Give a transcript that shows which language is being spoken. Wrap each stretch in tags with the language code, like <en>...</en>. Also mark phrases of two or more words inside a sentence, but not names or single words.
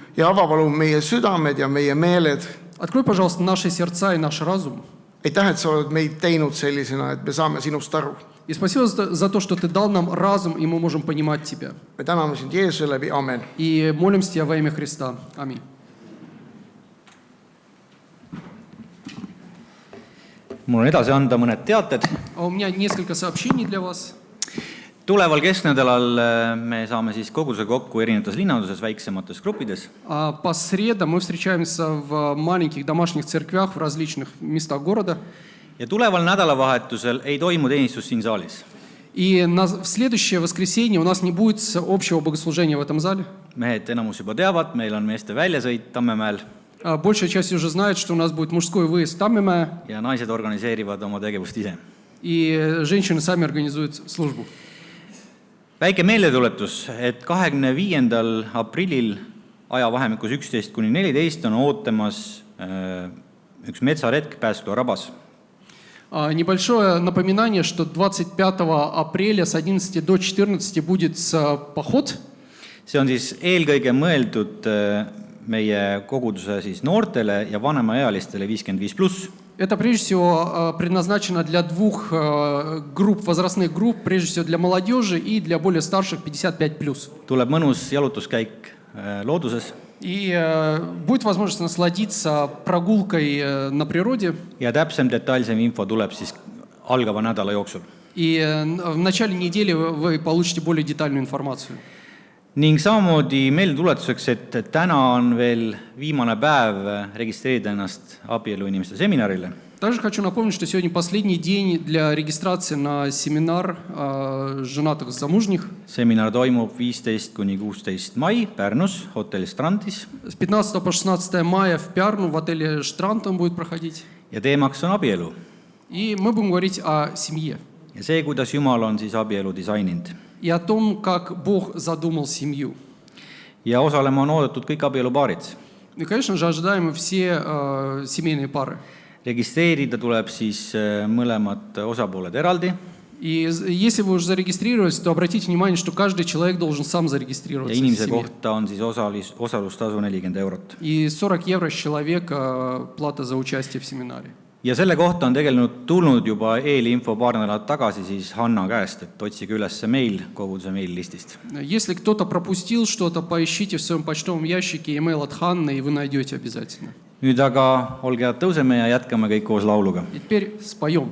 <et>Ja ava palun meie südamed ja meie meeled.</et> <ru>Открой, пожалуйста, наши сердца и наш разум.</ru> <et>Aitäh, et sa oled meid teinud sellisena, et me saame sinust aru.</et> <ru>И спасибо за то, что Ты дал нам разум, и мы можем понимать Тебя.</ru> <et>Me täname sind Jeesuse läbi, amen.</et> <ru>И молимся Тебя во имя Христа. Аминь.</ru> <et>Mul on edasi anda mõned teated.</et> <ru>А у меня несколько сообщений для вас.</ru> <et>Tuleval kesknädalal me saame siis koguduse kokku erinevates linnaduses, väiksemates gruppides.</et> <ru>По средам мы встречаемся в маленьких домашних церквях в различных местах города.</ru> <et>Ja tuleval nädalavahetusel ei toimu teenistus siin saalis.</et> <ru>И в следующее воскресенье у нас не будет общего богослужения в этом зале.</ru> <et>Mehed enamus juba teavad, meil on meeste väljasõit Tammemäel</et> <ru>Большая часть уже знает, что у нас будет мужской выезд в Таммеmäe,</ru> <et>ja naised organiseerivad oma tegevust ise.</et> <ru>и женщины сами организуют службу.</ru> <et>Väike meeldetuletus, et 25. aprillil ajavahemikus 11–14 on ootamas üks metsaretk Pääsküla rabas.</et> <ru>Небольшое напоминание, что 25 апреля с 11 до 14 будет поход.</ru> <et>See on siis eelkõige mõeldud meie koguduse siis noortele ja vanemaealistele 55+.</et> <ru>Это прежде всего предназначено для двух групп, возрастных групп, прежде всего для молодежи и для более старших 55+.</ru> <et>Tuleb mõnus jalutuskäik looduses.</et> <ru>И будет возможность насладиться прогулкой на природе.</ru> <et>Ja täpsem detailsem info tuleb siis algava nädala jooksul.</et> <ru>И в начале недели вы получите более детальную информацию.</ru> <et>Ning samamoodi meeldetuletuseks, et täna on veel viimane päev registreerida ennast abieluinimeste seminarile.</et> <ru>Также хочу напомнить, что сегодня последний день для регистрации на семинар женатых замужних.</ru> <et>Seminar toimub 15–16 mai Pärnus, hotell Strandis.</et> <ru>С 15 по 16 мая в Пярну в отеле «Штранд» он будет проходить.</ru> <et>Ja teemaks on abielu.</et> <ru>И мы будем говорить о семье.</ru> <et>Ja see, kuidas Jumal on siis abielu disaininud.</et> <ru>И о том, как Бог задумал семью.</ru> <et>Ja osalema on oodatud kõik abielupaarid.</et> <ru>И, конечно же, ожидаем все семейные пары.</ru> <et>Registreerida tuleb siis mõlemad osapooled eraldi.</et> <ru>И если вы уже зарегистрировались, то обратите внимание, что каждый человек должен сам</ru> <et>Ja</et> <ru>зарегистрироваться в</ru> <et>inimese</et> <ru>семье.</ru> <et>kohta on siis osalustasu 40 eurot.</et> <ru>И 40 евро с человека плата за участие в семинаре.</ru> <et>Ja selle kohta on tegelikult tulnud juba eelinfo paar nädalat tagasi siis Hanna käest, et otsige üles meil koguduse meillistist.</et> <ru>Если кто-то пропустил что-то, поищите в своем почтовом ящике email от Ханны, и вы найдете обязательно.</ru> <et>Nüüd aga olge head, tõuseme ja jätkame kõik koos lauluga.</et> <ru>И теперь споем.</ru>